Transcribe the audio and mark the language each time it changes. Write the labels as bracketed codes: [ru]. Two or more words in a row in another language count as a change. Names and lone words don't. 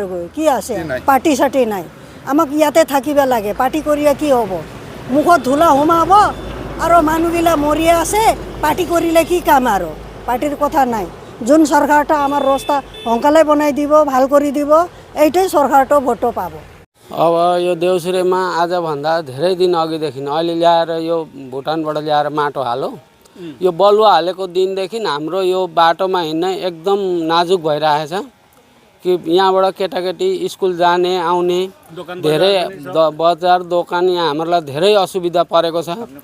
[as] কি আছে, পাৰ্টি চাৰ্টি নাই, আমাক ইয়াতে থাকিব লাগে। পাৰ্টি কৰিলে কি হ'ব? মুখত ধূলা সোমাব আৰু মানুহবিলাক মৰিয়ে আছে, পাৰ্টি কৰিলে কি কাম? আৰু পাৰ্টিৰ কথা নাই। যোন চৰকাৰটো আমাৰ ৰাস্তা সোনকালে বনাই দিব, ভাল কৰি দিব, এইটোৱে চৰকাৰটো ভोटो पाब। [ne] अब यो देउसुरेमा आजभन्दा धेरै दिन अघिदेखि अहिले ल्याएर यो भुटानबाट ल्याएर माटो हालो, यो बलुवा हालेको दिनदेखि हाम्रो यो बाटोमा हिँड्न एकदम नाजुक भइरहेछ। कि यहाँबाट केटाकेटी स्कुल जाने आउने धेरै बजार दोकान यहाँ हामीलाई धेरै असुविधा परेको छ।